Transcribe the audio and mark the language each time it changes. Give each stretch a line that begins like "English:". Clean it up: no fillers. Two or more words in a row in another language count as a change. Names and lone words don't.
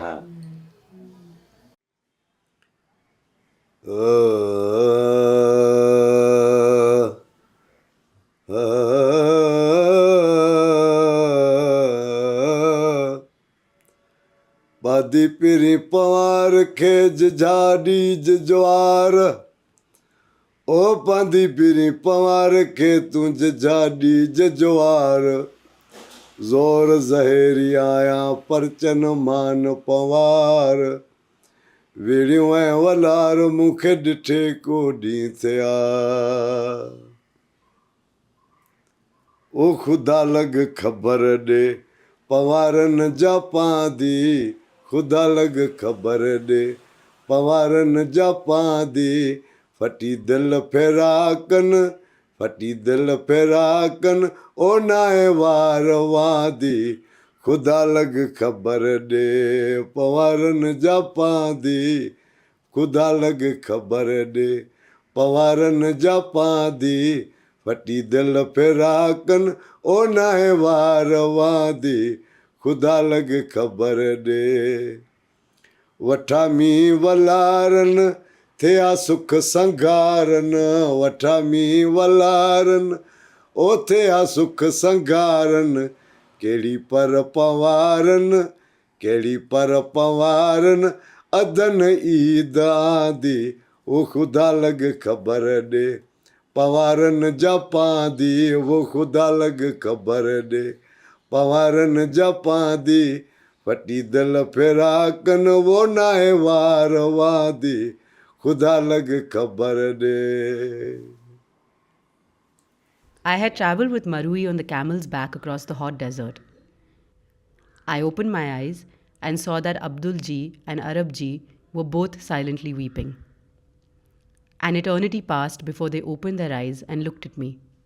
Sindhi: हाँ। बादी पिरी पवार खेज झाड़ी ज्वार, ओ बादी पिरी पवार खे तुंज झाड़ी ज्वार, जोर ज़हरी आया परचन मान पवार, विड़ियों ऐं वलार मूंखे ॾिठे को ॾींहुं थिया, ओ ख़ुदा लॻ ख़बर ॾे पवारनि जा पांदी, ख़ुदा लॻ ख़बर ॾे पवारनि जा पांदी, फटी दिल फेराकनि, फटी दिल फेराकनि, ओ नाए वार वांदी, ख़ुदा लॻ ख़बर ॾे पवारनि जा पांदी, ख़ुदा लॻ ख़बर ॾे पवारनि जा पांदी, फटी दिल फेराकनि, ओ नाए वार वांदी, ख़ुदा लॻ ख़बर ॾे। वठा मींहुं वलारनि थिया सुख संघारनि, वठा मींहुं वलारनि ओ थिया सुख संघारनि, कहिड़ी पर पवारनि, कहिड़ी पर पवारनि, अदन ईद आंदी, ओ ख़ुदा लॻ ख़बर ॾे पवारनि जा पांदी, वो ख़ुदा लॻ ख़बर ॾे पवारनि जा पांदी, फटी दिल फेराकनि, वो नाहे वार वांदी, ख़ुदा लॻ ख़बर ॾे।
English: I had travelled with Marui on the camel's back across the hot desert. I opened my eyes and saw that Abdul Ji and Arab Ji were both silently weeping. An eternity passed before they opened their eyes and looked at me.